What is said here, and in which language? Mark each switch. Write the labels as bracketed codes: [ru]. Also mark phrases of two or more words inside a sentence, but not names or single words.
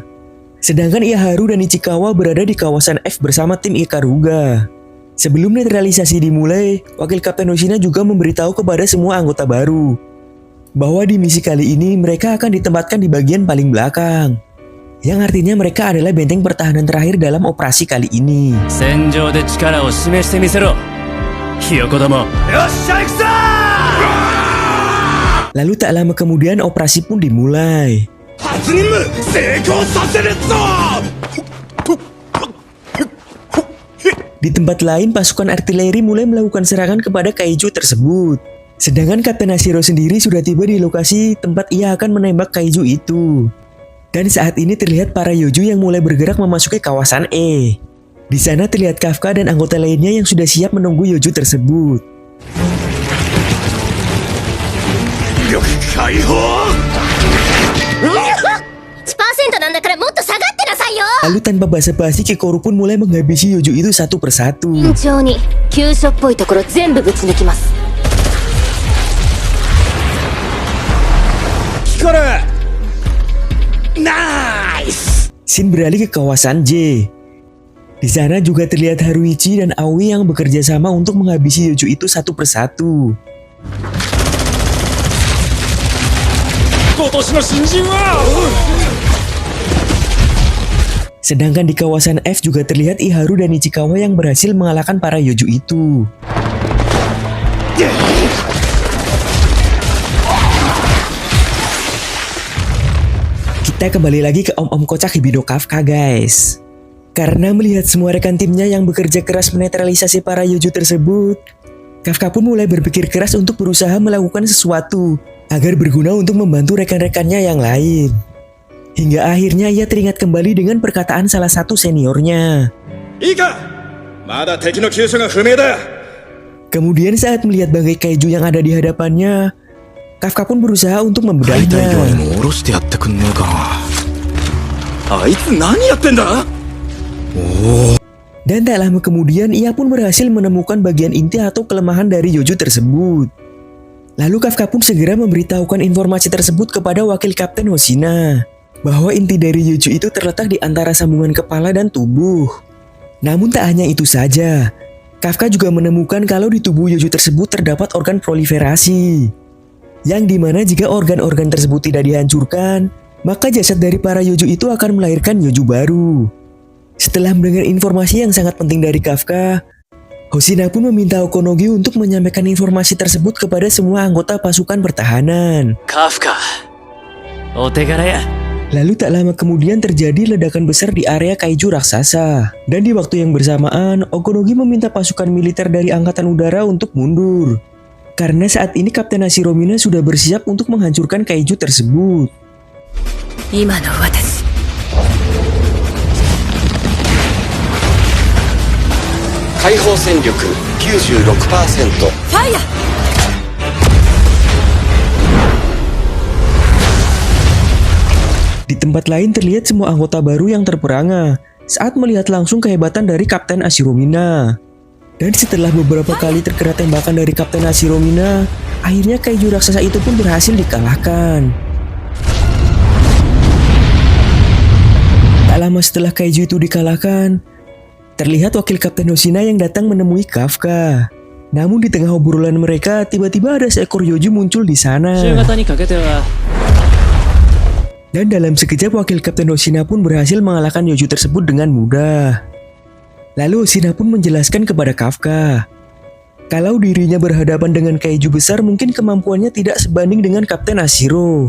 [id] Sedangkan Iharu dan Ichikawa berada di kawasan F bersama tim Ikaruga. Sebelum netralisasi dimulai, wakil Kapten Hoshina juga memberitahu kepada semua anggota baru bahwa di misi kali ini mereka akan ditempatkan di bagian paling belakang, yang artinya mereka adalah benteng pertahanan terakhir dalam operasi kali ini. [ja] 戦場で力を示してみせろ。ひよこども。よっしゃ行くぞ。 [id] Lalu tak lama kemudian operasi pun dimulai. [ja] 初任務成功させるぞ。 [id] Di tempat lain, pasukan artileri mulai melakukan serangan kepada kaiju tersebut. Sedangkan Kapten Ashiro sendiri sudah tiba di lokasi tempat ia akan menembak kaiju itu. Dan saat ini terlihat para Yoju yang mulai bergerak memasuki kawasan E. Di sana terlihat Kafka dan anggota lainnya yang sudah siap menunggu Yoju tersebut. [ja] 力解放。 1% なんだからもっと下がってなさいよ。 [id] Lalu tanpa basa-basi, Kikoru pun mulai menghabisi Yoju itu satu persatu. [ja] 慎重に急所っぽいところ全部ぶち抜きます。聞こえる。ナイス。 [id] Shin beralih ke kawasan J. Di sana juga terlihat Haruichi dan Aoi yang bekerja sama untuk menghabisi Yoju itu satu persatu. [ja] 今年の新人は。 [id] Sedangkan di kawasan F juga terlihat Iharu dan Ichikawa yang berhasil mengalahkan para Yoju itu. Kita kembali lagi ke om-om kocak Hibido Kafka, guys. Karena melihat semua rekan timnya yang bekerja keras menetralisasi para Yoju tersebut, Kafka pun mulai berpikir keras untuk berusaha melakukan sesuatu agar berguna untuk membantu rekan-rekannya yang lain. Hingga akhirnya ia teringat kembali dengan perkataan salah satu seniornya. [ja] いいか。まだ敵の急所が不明だ。 [id] Kemudian saat melihat bangkai kaiju yang ada di hadapannya, Kafka pun berusaha untuk membedahnya. [ja] も下ろしてやってくんねえかな。あいつ何やってんだ。 [id] Dan tak lama kemudian ia pun berhasil menemukan bagian inti atau kelemahan dari Yoju tersebut. Lalu Kafka pun segera memberitahukan informasi tersebut kepada wakil Kapten Hoshina, bahwa inti dari Yoju itu terletak di antara sambungan kepala dan tubuh. Namun tak hanya itu saja, Kafka juga menemukan kalau di tubuh Yoju tersebut terdapat organ proliferasi, yang dimana jika organ-organ tersebut tidak dihancurkan, maka jasad dari para Yoju itu akan melahirkan Yoju baru. Setelah mendengar informasi yang sangat penting dari Kafka, Hoshina pun meminta Okonogi untuk menyampaikan informasi tersebut kepada semua anggota pasukan pertahanan. [ja] カフカ。お手柄や。 [id] Lalu tak lama kemudian terjadi ledakan besar di area kaiju raksasa. Dan di waktu yang bersamaan, Okonogi meminta pasukan militer dari Angkatan Udara untuk mundur. Karena saat ini Kapten Ashiro Mina sudah bersiap untuk menghancurkan kaiju tersebut. [ja] 今の私。解放戦力 96%。ファイヤー。 [id] Di tempat lain terlihat semua anggota baru yang terperangah saat melihat langsung kehebatan dari Kapten Ashiro Mina. Dan setelah beberapa kali terkena tembakan dari Kapten Ashiro Mina, akhirnya kaiju raksasa itu pun berhasil dikalahkan. lama setelah kaiju itu dikalahkan, terlihat wakil Kapten Hoshina yang datang menemui Kafka. Namun di tengah obrolan mereka, tiba-tiba ada seekor Yoju muncul di sana. [ja] 夕方にかけては [id] Dan dalam sekejap wakil Kapten Hoshina pun berhasil mengalahkan Yoju tersebut dengan mudah. Lalu Hoshina pun menjelaskan kepada Kafka, kalau dirinya berhadapan dengan kaiju besar mungkin kemampuannya tidak sebanding dengan Kapten Ashiro.